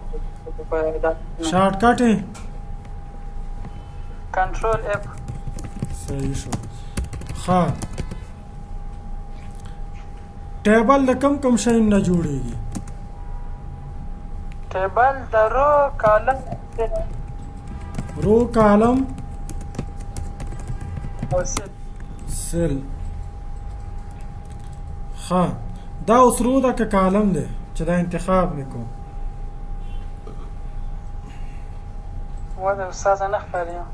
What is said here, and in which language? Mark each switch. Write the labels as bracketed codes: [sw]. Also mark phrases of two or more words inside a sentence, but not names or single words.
[ps] شارټکټ یې [en] Control F [ps] صحیح شو ها ټیبل د کم شیانو نه جوړیږي ټیبل د رو کالم [en] row column [ps] او سل ها دا اوس رو ده که کالم دی چې دا [fa] انتخاب میکو [ps] وده استاد نه ښکاري